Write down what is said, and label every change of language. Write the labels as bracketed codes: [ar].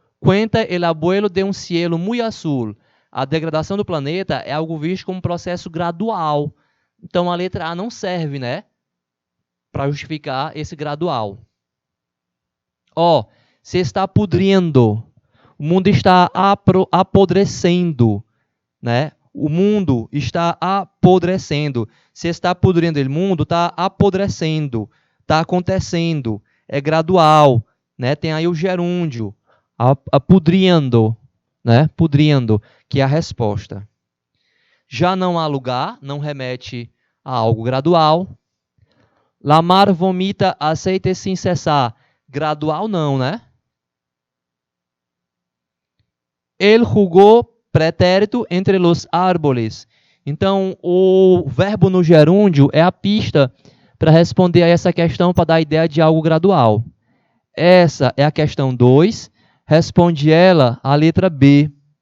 [es] Cuenta el abuelo de un cielo muy azul. [pt] A degradação do planeta é algo visto como um processo gradual. Então, a letra A não serve, né, para justificar esse gradual. [es] Se está pudrindo. [pt] O mundo está apodrecendo, né? O mundo está apodrecendo. [es] Se está pudrindo o mundo, [pt] está apodrecendo. Está acontecendo. É gradual, né? Tem aí o gerúndio, pudrindo, né? Pudrindo, que é a resposta. Já não há lugar, não remete a algo gradual. [es] La mar vomita aceite [pt] sem cessar. Gradual não, né? [es] El jugó pretérito entre los árboles. [pt] Então, o verbo no gerúndio é a pista para responder a essa questão, para dar a ideia de algo gradual. Essa é a questão 2. Responde ela a letra B.